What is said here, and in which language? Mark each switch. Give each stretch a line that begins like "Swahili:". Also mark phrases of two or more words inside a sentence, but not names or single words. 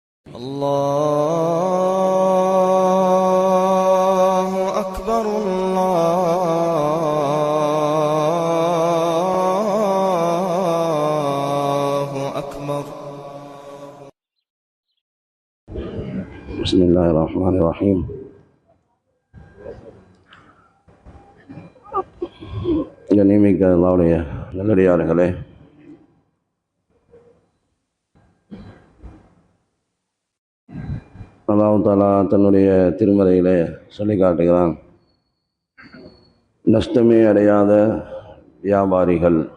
Arabic: الله أكبر الله أكبر. بسم الله الرحمن الرحيم.
Tamil: கண்ணியமிக்க அல்லாஹ்வுடைய நல்லடியார்களே,
Arabic: الله تعالى
Tamil: தன்னுடைய திருமறையிலே சொல்லி காட்டுகிறான், நஷ்டமே அடையாத வியாபாரிகள்.